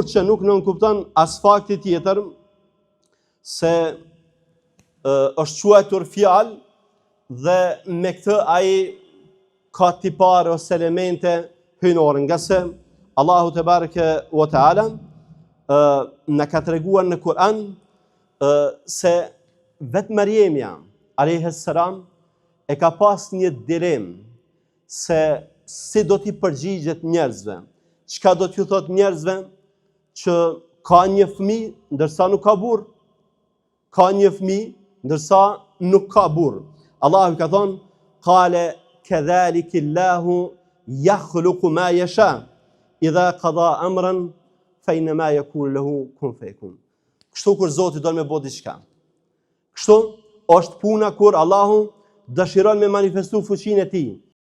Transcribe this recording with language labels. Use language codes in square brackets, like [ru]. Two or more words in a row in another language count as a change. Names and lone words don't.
[sq] që nuk nënkupton as fakti tjetër se është quajtur fjalë dhe me këtë ai ka tipare ose elemente hyjnore, nga se Allahu [ar] تبارك وتعالى [sq] na ka treguar në Kur'an se vetë Mariemja [ar] عليه السلام [sq] e ka pas një dilemë se si do t'i përgjigjet njerëzve. Çka do t'ju thot njerëzve që ka një fëmijë ndërsa nuk ka burr, ka një fëmijë ndërsa nuk ka burr. Allahu ka thonë: [ar] "قال كذلك الله يخلق ما يشاء إذا قضى أمرا فإنما يكون له كن فيكون." [sq] Kështu kur Zoti do me bë diçka. Kështu është puna kur Allahu dëshiron me manifestu fuqinë e tij.